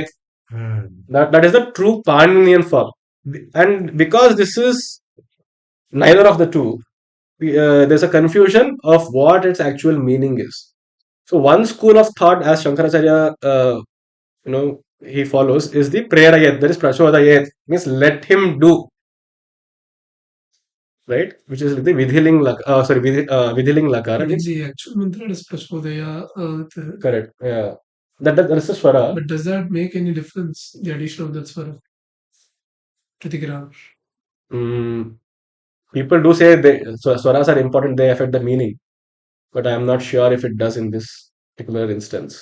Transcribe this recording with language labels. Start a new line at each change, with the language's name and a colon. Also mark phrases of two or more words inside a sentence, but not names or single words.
English: That is the true Paninian form. And because this is neither of the two, there's a confusion of what its actual meaning is. So one school of thought, as Shankaracharya, he follows, is the prerayat, that is prachodayat, means let him do, right? Which is the
Sanskrit: vidhiling vidhiling lakara.
English: But in the actual mantra, it is Prashodaya. Correct. Yeah. That is the swara. But does that make any difference, the addition of that swara to the grammar? People do say swaras are important, they affect the meaning. But I am not sure if it does in this particular instance.